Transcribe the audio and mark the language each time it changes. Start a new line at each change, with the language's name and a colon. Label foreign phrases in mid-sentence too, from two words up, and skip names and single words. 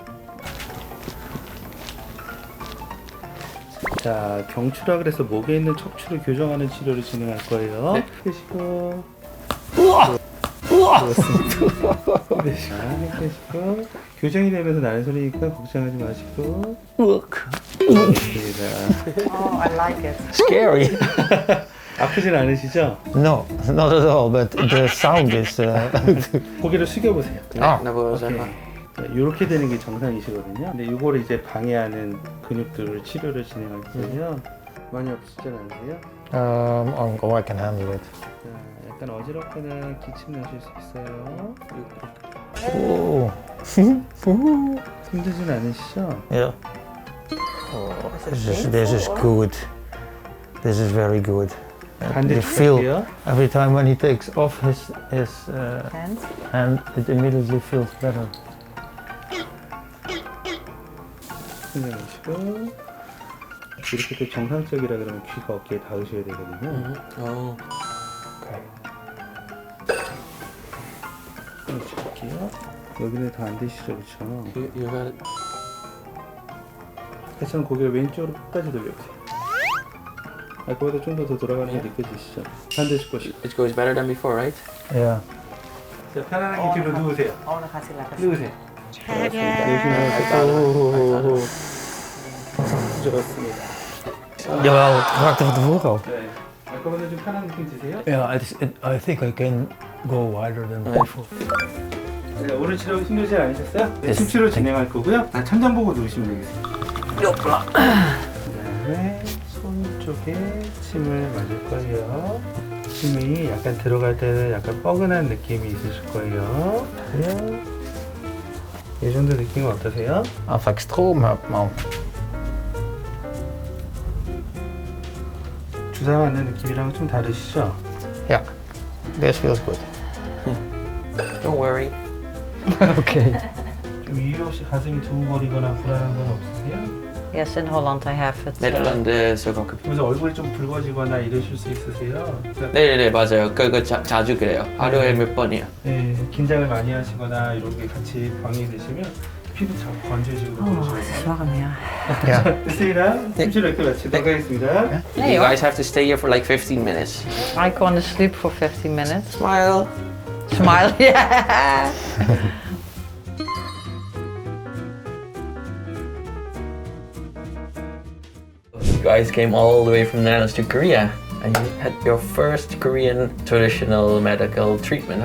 Korean: 자, 경추라 그래서 목에 있는 척추를 교정하는 치료를 진행할 거예요. 네. 펴시고. Uah. 좋습니다. 네, 펴시고. 교정이 되면서 나는 소리니까 걱정하지 마시고. 좋습니다.
English: Oh, I like it. Scary.
Korean: 아프진 않으시죠?
English: No, not at all, but the sound is...
Korean: 고개를 숙여보세요.
English: 오케이.
Korean: 이렇게 되는 게 정상이시거든요. 근데 이거를 이제 방해하는 근육들을 치료를 진행할 거예요. 많이 아프시진 않으세요?
English: I can handle it.
Korean: 자, 약간 어지럽거나 기침 나실 수 있어요. Oh. 힘들진 않으시죠?
English: Yeah. Oh, this is good. This is very good.
Korean: 반대
English: You feel
Korean: 할게요.
English: every time when he takes off his And? hand, it immediately feels better.
Korean: 생각하시고 이렇게 또 정상적이라 그러면 귀가 어깨에 닿으셔야 되거든요. 해줄게요. 여기는 더 안 되시죠, 그렇죠? 다시 한번 고개를 왼쪽으로 끝까지 돌려보세요. 아까보다 좀 더 돌아가는 게 느껴지시죠? 반대쪽 보시고.
English: It goes better than before, right? Yeah.
Korean: 자, 편안하게 뒤로 누우세요.
Dutch: Oh, dan gaat hij lekker.
Korean: 누우세요. 좋습니다. 좋습니다.
Dutch: Jawel, karakter van tevoren al.
Korean: 네. 아까보다 좀 편한 느낌 드세요?
English: Yeah, I think I can go wider than before.
Korean: 네, 오늘 치료 힘들지 않으셨어요? 네, 네. 침 치료 진행할 거고요. 천장 보고 누우시면 되겠습니다. 그다음에 손 쪽에 침을 맞을 거예요. 침이 약간 들어갈 때는 약간 뻐근한 느낌이 있으실 거예요. 이 정도 느낌은 어떠세요?
Dutch: Als ik stroom heb, man.
Korean: 주사 맞는 느낌이랑 좀 다르시죠?
Dutch: Ja,
English: this feels good. Don't worry. Okay.
Korean: 좀 이유 없이 가슴이 두근거리거나 불안한 건 없으세요?
English: Yes, in Holland I have it.
Dutch: 네덜란드 is ook.
Korean: 그래서 얼굴이 좀 붉어지거나 이러실 수 있으세요? 그러니까 네네네 맞아요. 그거 자주 그래요. 하루에 몇 번이요. 네, 긴장을 많이 하시거나 이런 게 같이 병이 되시면 피부 자꾸 건조해지고 Oh, 그러죠.
Dutch: het is warm, ja. Ja.
Korean: 됐습니다. 침치료 이렇게 마치도록 하겠습니다.
English: You guys have to stay here for like 15 minutes. I go to sleep for 15 minutes. Smile. Smile, yeah. You guys came all the way from the Netherlands to Korea and you had your first Korean traditional medical treatment.